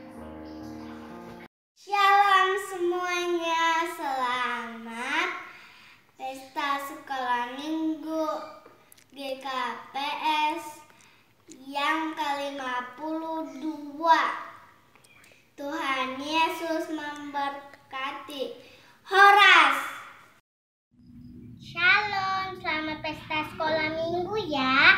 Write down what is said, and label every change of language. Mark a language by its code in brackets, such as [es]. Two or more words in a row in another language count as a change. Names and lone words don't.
[id] Shalom semuanya, selamat pesta sekolah minggu GKPS yang ke-52. Tuhan Yesus memberkati. Horas. Shalom, selamat pesta sekolah minggu ya.